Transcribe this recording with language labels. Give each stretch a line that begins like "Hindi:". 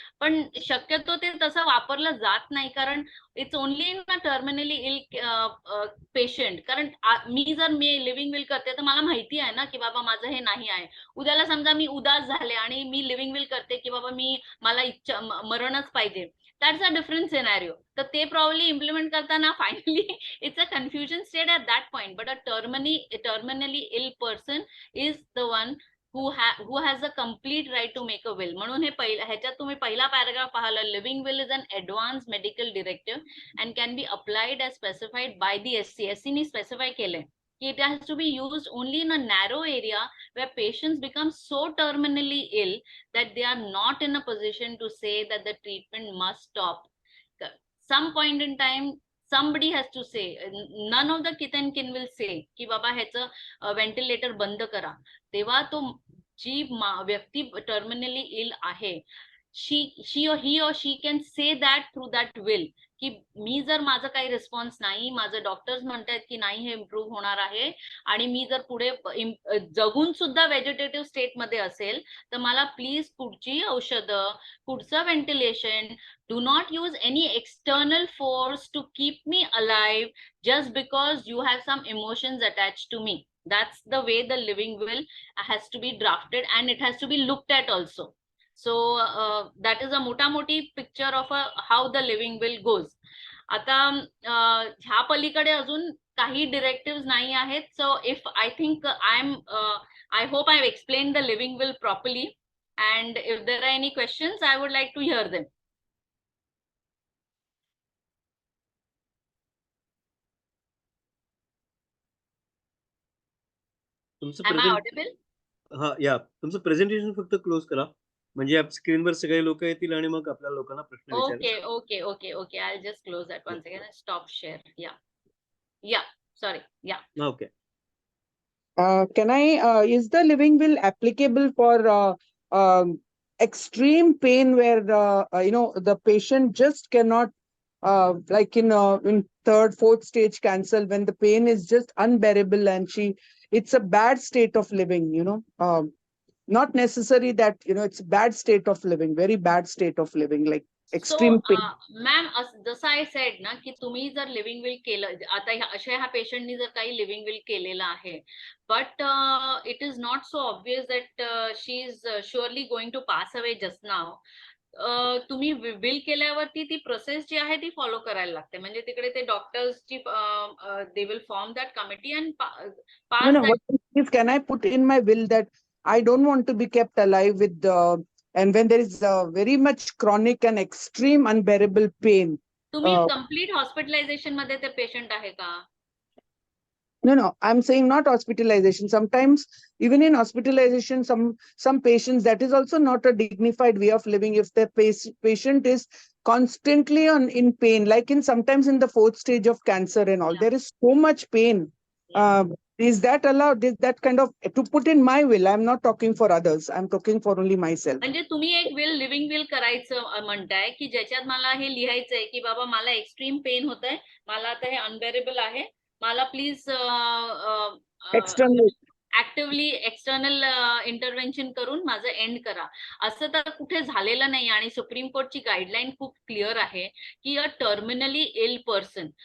Marathi: पण शक्यतो ते तसं वापरलं जात नाही, कारण
English: It's only in a terminally ill patient.
Marathi: कारण मी लिव्हिंग विल करते तर मला माहिती आहे ना की बाबा माझं हे नाही आहे. उद्याला समजा मी उदास झाले आणि मी लिव्हिंग विल करते की बाबा मला मरणच पाहिजे,
English: That's a different scenario.
Marathi: तर ते
English: probably implement
Marathi: करताना
English: Finally it's a confusion state at that point. But a terminally ill person is the one who has a complete right to make a will. म्हणून ह्याच्यात तुम्ही पहिला paragraph पाहिला, living will is an advance medical directive and can be applied as specified by the SC नी specify
Marathi: केलंय की
English: it has to be used only in a narrow area where patients become so terminally ill that they are not in a position to say that the treatment must stop. Some point in time somebody has to say. None of the kin will say
Marathi: की बाबा ह्याचं ventilator बंद करा. तेव्हा तो जी व्यक्ती terminally ill आहे,
English: he or she can say that through that will
Marathi: की मी जर माझं काही रिस्पॉन्स नाही, माझं डॉक्टर्स म्हणतात की नाही हे इम्प्रूव्ह होणार आहे आणि मी जर पुढे जगून सुद्धा व्हेजिटेटिव्ह स्टेट मध्ये असेल तर मला प्लीज पुढची औषधं, पुढचं ventilation,
English: do not use any external force to keep me alive just because you have some emotions attached to me. That's the way the living will has to be drafted and it has to be looked at also. So that is a moti picture of how the living will goes.
Marathi: आता ह्या पलीकडे अजून काही directive नाही आहेत.
English: So if I think I hope I've explained the living will properly, and if there are any questions I would like to hear them. Am I audible?
Marathi: हा या तुमचं प्रेझेंटेशन फक्त क्लोज करा म्हणजे स्क्रीनवर सगळे लोक येतील आणि मग आपल्या लोकांना प्रश्न विचारायचे.
English: Okay. I'll just close that once again and stop share. Yeah. Sorry. Yeah. Okay. Can I, is the living will applicable for extreme pain where the patient just cannot, like in third, fourth stage cancer, when the pain is just unbearable and it's a bad state of living, not necessary that, it's bad state of living, very bad state of living, like extreme pain.
Marathi: Ma'am जसं
English: I said
Marathi: ना की तुम्ही जर living will केलं, आता ह्या पेशंटनी जर काही लिव्हिंग विल केलेलं आहे,
English: But it is not so obvious that she is surely going to pass away just now.
Marathi: तुम्ही विल केल्यावरती ती प्रोसेस जी आहे ती फॉलो करायला लागते. म्हणजे तिकडे ते डॉक्टर्सची
English: They will form that committee and pass. Can I put in my will that I don't want to be kept alive with and when there is very much chronic and extreme unbearable pain.
Marathi: तुम्ही
English: complete hospitalization
Marathi: मध्ये ते patient आहे का?
English: No, I'm saying not hospitalization. Sometimes even in hospitalization, some patients, that is also not a dignified way of living. If the patient is constantly in pain, like sometimes in the fourth stage of cancer and all, there is so much pain. Is that allowed? Is that kind of to put in my will? I'm not talking for others. I'm talking for only myself.
Marathi: म्हणजे तुम्ही एक living will करायचं म्हणताय की ज्याच्यात मला हे लिहायचंय की बाबा मला एक्स्ट्रीम पेन होतंय, मला आता हे अनबेरेबल आहे, मला please
English: External.
Marathi: Actively external intervention करून माझं एंड करा. असं तर कुठे झालेलं नाही आणि सुप्रीम कोर्टची गाईडलाईन खूप क्लिअर आहे की
English: A terminally ill person.